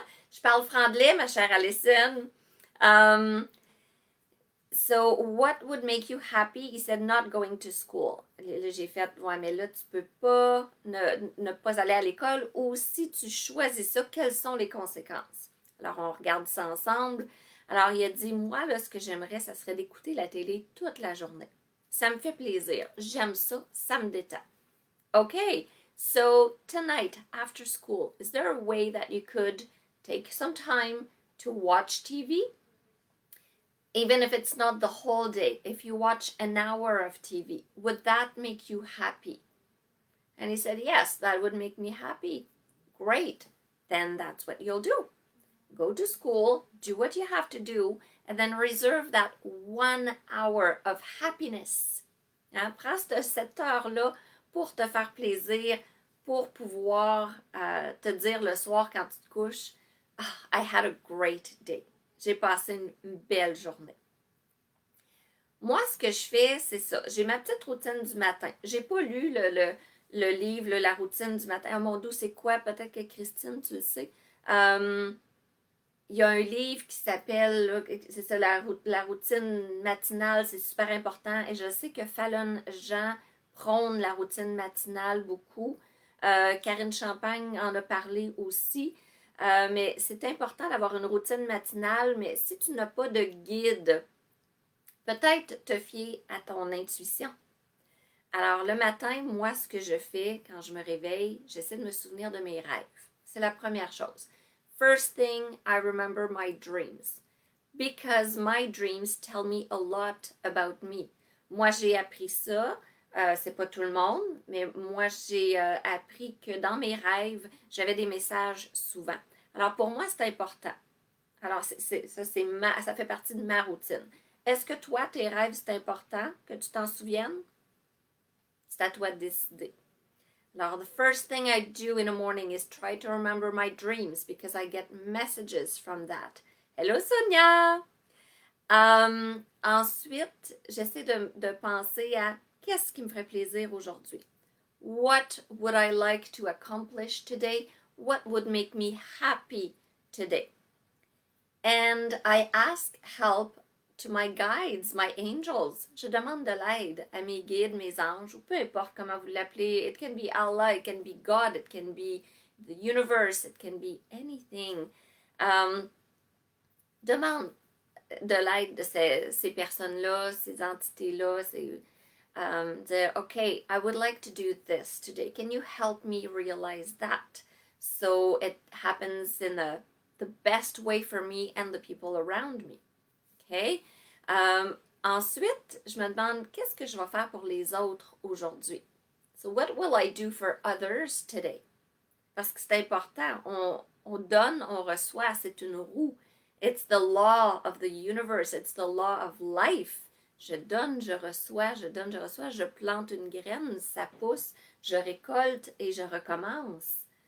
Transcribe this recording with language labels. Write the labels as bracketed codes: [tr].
[fr] Je parle franglais, ma chère Alison. [en] So, what would make you happy? He said, not going to school. [fr] Là, j'ai fait, ouais, mais là, tu peux pas ne pas aller à l'école ou si tu choisis ça, quelles sont les conséquences? Alors, on regarde ça ensemble. Alors, il a dit, moi, là, ce que j'aimerais, ça serait d'écouter la télé toute la journée. Ça me fait plaisir. J'aime ça. Ça me détend. OK. [en] So tonight, after school, is there a way that you could take some time to watch TV? Even if it's not the whole day, if you watch an hour of TV, would that make you happy? And he said, yes, that would make me happy. Great. Then that's what you'll do. Go to school, do what you have to do, and then reserve that 1 hour of happiness. Hein? [fr] Prends cette heure-là pour te faire plaisir, pour pouvoir te dire le soir quand tu te couches, [en] I had a great day. [fr] J'ai passé une belle journée. Moi, ce que je fais, c'est ça. J'ai ma petite routine du matin. J'ai pas lu le livre, La routine du matin. Oh mon Dieu, c'est quoi? Peut-être que Christine, tu le sais. Il y a un livre qui s'appelle, c'est ça, la routine matinale, c'est super important. Et je sais que Fallon Jean prône la routine matinale beaucoup. Karine Champagne en a parlé aussi. Mais c'est important d'avoir une routine matinale, mais si tu n'as pas de guide, peut-être te fier à ton intuition. Alors, le matin, moi, ce que je fais quand je me réveille, j'essaie de me souvenir de mes rêves. C'est la première chose. [en] First thing, I remember my dreams. Because my dreams tell me a lot about me. [fr] Moi, j'ai appris ça. C'est pas tout le monde, mais moi, j'ai appris que dans mes rêves, j'avais des messages souvent. Alors, pour moi, c'est important. Alors, ça fait partie de ma routine. Est-ce que toi, tes rêves, c'est important que tu t'en souviennes? C'est à toi de décider. [en] Alors, the first thing I do in the morning is try to remember my dreams because I get messages from that. Hello, Sonia! [fr] Ensuite, j'essaie de penser à qu'est-ce qui me ferait plaisir aujourd'hui. [en] What would I like to accomplish today? What would make me happy today? And I ask help to my guides, my angels. [fr] Je demande de l'aide à mes guides, mes anges, ou peu importe comment vous l'appelez. [en] It can be Allah, it can be God, it can be the universe, it can be anything. [fr] Demande de l'aide de ces personnes-là, ces entités-là, dire, okay, [en] I would like to do this today. Can you help me realize that? So it happens in the best way for me and the people around me. Okay? [fr] Ensuite, je me demande qu'est-ce que je vais faire pour les autres aujourd'hui. [en] So what will I do for others today? [fr] Parce que c'est important. On donne, on reçoit. C'est une roue. [en] It's the law of the universe. It's the law of life. [fr] Je donne, je reçois, je donne, je reçois. Je plante une graine, ça pousse, je récolte et je recommence.